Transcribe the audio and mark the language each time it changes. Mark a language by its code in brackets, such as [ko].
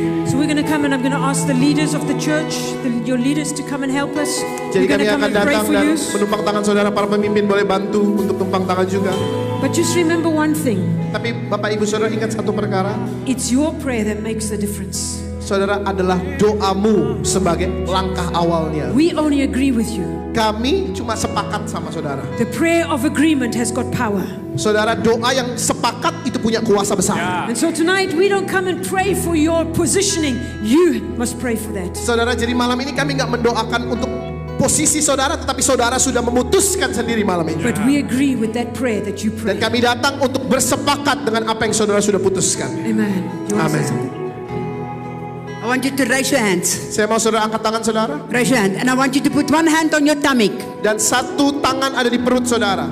[en] So we're going to come and I'm going to ask the leaders of the church, your leaders to come and help us. [id] Jadi [en] We're going [id] kami akan [en] and pray [id] datang [en] for [id] dan [en] you. [id] menumpang tangan saudara. Para pemimpin boleh bantu untuk tumpang tangan juga. [en] But just remember one thing. [id] Tapi Bapak Ibu Saudara ingat satu perkara. [en] It's your prayer that makes the difference. [id] Saudara adalah doamu sebagai langkah awalnya. [en] We only agree with you. [id] Kami cuma sepakat sama saudara. [en] The prayer of agreement has got power. [id] Saudara, doa yang sepakat itu punya kuasa besar. [en] And so tonight we don't come and pray for your positioning. You must pray for that. [id] Saudara, jadi malam ini kami nggak mendoakan untuk posisi saudara, tetapi saudara sudah memutuskan sendiri malam ini. [en] But we agree with that prayer that you [id] Dan [en] pray. [id] kami datang untuk bersepakat dengan apa yang saudara sudah putuskan. [en] Amen. You want to say Amen. something? I want you to raise your hands. [id] Saya mau saudara angkat tangan saudara. [en] Raise your hand. And I want you to put one hand on your stomach. [id] Dan satu tangan ada di perut saudara.